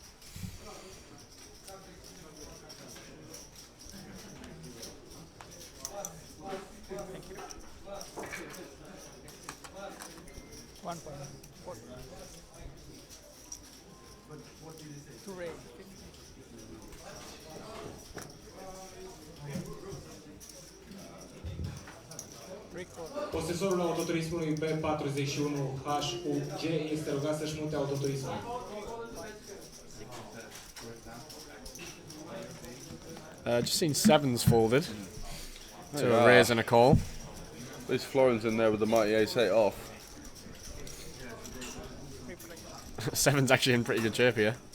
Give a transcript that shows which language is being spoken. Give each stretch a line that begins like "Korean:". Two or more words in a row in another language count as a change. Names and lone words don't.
English: One pass. Two raise.
Romanian: Posesorul autoturismului B41HUG este rugat să-și mute autoturismul.
English: Just seen sevens folded to a raise and a call. At least Florin's in there with the mighty ace-8 off. Seven's actually in pretty good shape here.